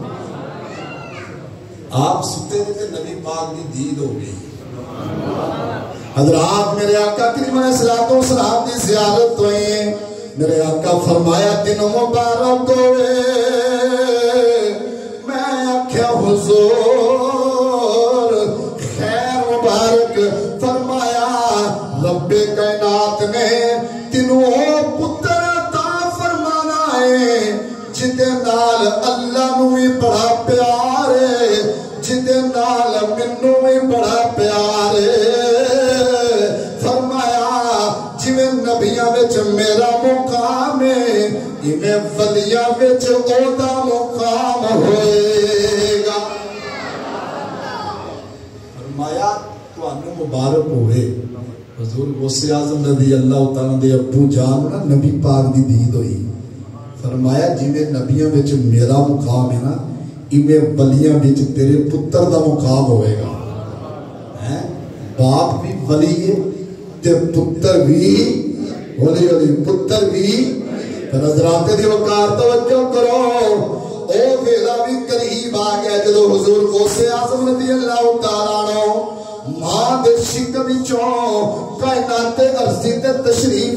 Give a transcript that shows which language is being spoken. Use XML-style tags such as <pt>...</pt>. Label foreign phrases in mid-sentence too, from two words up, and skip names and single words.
<pa>آپ ستے تھے نبی پاک دی دید ہو گئی حضرات میرے آقا کریم</pa> <ar>علیہ السلام</ar> <pa>دی زیارت ہوئی میرے آقا فرمایا دن مبارک ہوئے میں آکھیا حضور خیر مبارک فرمایا رب کائنات نے تینوں پتر عطا فرمانا ہے جدے نال اللہ نو بھی بڑا پیار ہے جدے نال منو بھی بڑا پیار ہے فرمایا جویں نبیاں وچ میرا مقام ہے ایویں ولیاں وچ اودا مقام ہوئے گا فرمایا تانوں مبارک ہوئے حضور غوث اعظم</pa> <ar>رضی اللہ تعالیٰ</ar> <pa>دے ابو جان نا نبی پاک دی دید ہوئی فرمایا جویں نبیاں وچ میرا مقام ہے نا ایویں ولیاں وچ تیرے پتر دا مقام ہوئے گا باپ بھی ولی ہے تے پتر بھی ولی ولی پتر بھی پھر حضرات دی وقار توجہ کرو او ویلا بھی قریب آ گیا جدو حضور غوث اعظم</pa> <ar>رضی اللہ تعالیٰ عنہ</ar> <pa>ماں دے شک وچوں کائنات ارضی تے تشریف</pa>